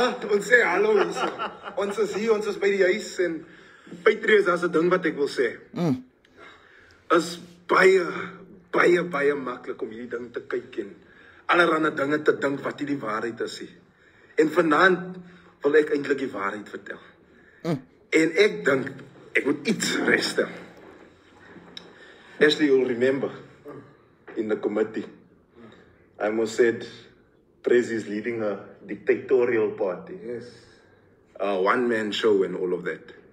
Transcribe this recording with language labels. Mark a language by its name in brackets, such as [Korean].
[Afrikaans] Ons sê hallo hier. Ons is hier, ons is by die huis en Patriots, as 'n ding wat ek wil sê. Is baie maklik om hierdie ding te kyk en allerlei dinge te dink wat nie die waarheid is nie. En vanaand wil ek eintlik die waarheid vertel. En ek dink ek moet iets regstel. [English] Ashley, you'll remember in the committee, I almost said Prezi is leading a dictatorial party. Yes. A one-man show and all of that.